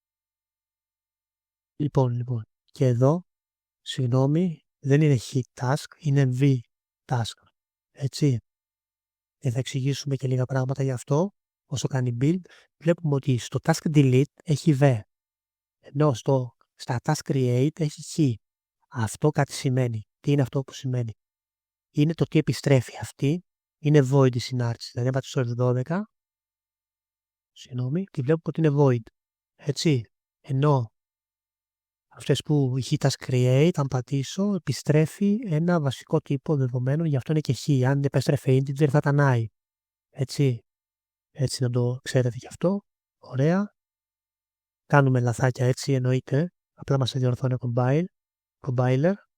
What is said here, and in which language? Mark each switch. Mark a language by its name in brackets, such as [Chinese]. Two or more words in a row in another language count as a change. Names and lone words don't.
[Greek] Λοιπόν. Και εδώ, συγγνώμη, δεν είναι [English] hit task, [Greek] είναι [English] v task. [Greek] Έτσι. Και θα εξηγήσουμε και λίγα πράγματα γι' αυτό. Όσο κάνει build, βλέπουμε ότι στο [English] task delete [Greek] έχει v. Ενώ στα [English] task create [Greek] έχει χ. Αυτό κάτι σημαίνει. Τι είναι αυτό που σημαίνει? Είναι το τι επιστρέφει. Αυτή είναι void η συνάρτηση. Δηλαδή, αν πάτε στο F12, συγγνώμη, τη βλέπουμε ότι είναι void. Έτσι. Ενώ αυτές που η [English] task create, [Greek] αν πατήσω, επιστρέφει ένα βασικό τύπο δεδομένων, γι' αυτό είναι και χ. Αν επέστρεφε integer θα ήταν i. Έτσι. Έτσι να το ξέρετε γι' αυτό. Ωραία. Κάνουμε λαθάκια έτσι, εννοείται. Απλά μας διορθώνει ο compiler.